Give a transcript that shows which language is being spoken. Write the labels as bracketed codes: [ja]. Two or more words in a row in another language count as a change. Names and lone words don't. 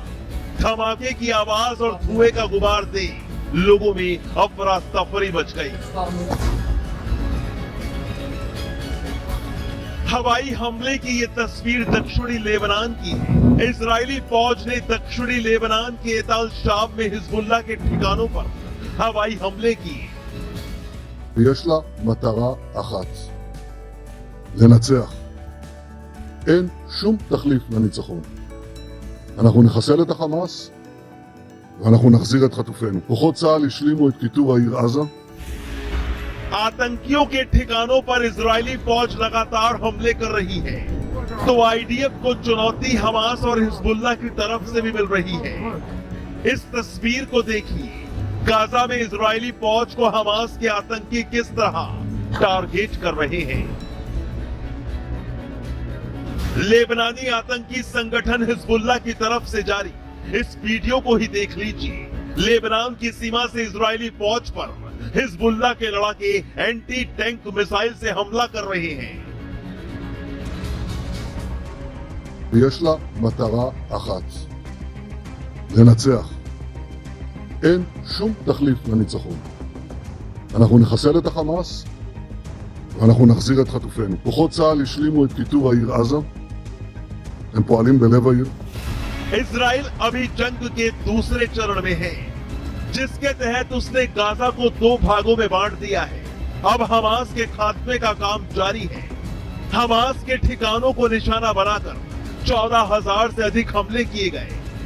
[hi] धमाके की आवाज और धुएं का गुबार देख लोगों में अफरा तफरी मच गई। हवाई हमले की ये तस्वीर दक्षिणी लेबनान की है। इजरायली फौज ने दक्षिणी लेबनान के एताल शाब में हिजबुल्लाह के ठिकानों पर हवाई हमले किए। [he] ויש לה מטרה אחת, לנצח. אין שום תחליף לניצחון. אנחנו נחסל את החמאס ואנחנו נחזיר את חטופינו. כוחות צה"ל השלימו את כיתור העיר עזה. [hi] आतंकियों के ठिकानों पर इजरायली फौज लगातार हमले कर रही है, तो आईडीएफ को चुनौती हमास और हिजबुल्लाह की तरफ से भी मिल रही है। इस तस्वीर को देखिए, गाजा में इजरायली फौज को हमास के आतंकी किस तरह टारगेट कर रहे हैं। लेबनानी आतंकी संगठन हिजबुल्लाह की तरफ से जारी इस वीडियो को ही देख लीजिए। लेबनान की सीमा से इजरायली फौज पर हिजबुल्लाह के लड़ाके [en] anti tank missile [hi] से हमला कर रहे हैं। [he] ויש לה מטרה אחת, לנצח. אין שום תחליף לניצחון. אנחנו נחסל את החמאס ואנחנו נחזיר את חטופינו. כוחות צה"ל השלימו את כיתור העיר עזה. הם פועלים בלב העיר. [hi] इजराइल अभी जंग के दूसरे चरण में है, जिसके तहत उसने गाजा को 2 भागों में बांट दिया है। अब हमास के खात्मे का काम जारी है। हमास के ठिकानों को निशाना बनाकर 14,000 से अधिक हमले किए गए।